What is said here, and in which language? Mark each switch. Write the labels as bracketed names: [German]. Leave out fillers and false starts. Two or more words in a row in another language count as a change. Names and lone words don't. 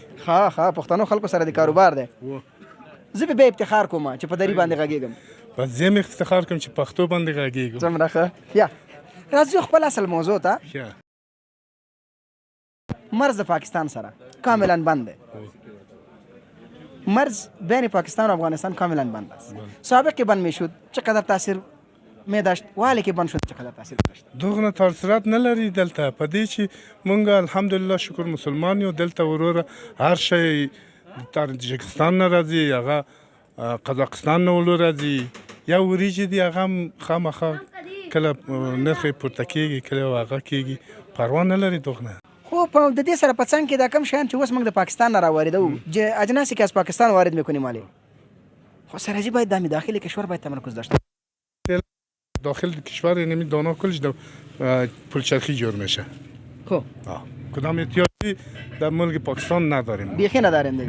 [Pashto] ها پښتنو خلکو سره د کاروبار دی زه به بیا افتخار کوم چې په دري باندې غږېږم بس زه هم افتخار کوم چې پښتو باندې غږېږم څومره ښه یا راځو خپل اصل موضوع ته مرز د پاکستان سره کاملا بند دی [Persian] مرز بین پاکستان و افغانستان کاملا بند است سابق که بند میشد چقدر تاثیر می داشت و حالی که بند شد چقدر تاثیر داشت [Pashto] دغه تاثیرات نه لري دلته په دې چې مونږ الحمدلله شکر مسلمان یو دلته وروره هر شی تاجکستان نه راځي هغه قزاقستان نه ولو راځي یا وریجې دي هغه هم خامخا کله نرخ یې پورته کېږي کله هغه کېږي پروا نه لري دغه نه خب د دې سره په څنګ کې دا کم شیان چې اوس موږ د پاکستان نه راواردو [Persian] اجناسی که از پاکستان وارد میکنیم مالی خب سرحدی باید در داخل کشور باید تمرکز داشته داخل کشور یعنی دانا کلش در پلچرخی جور میشه خب کدام احتیاجی در ملک پاکستان نداریم بیخی نداریم دیگه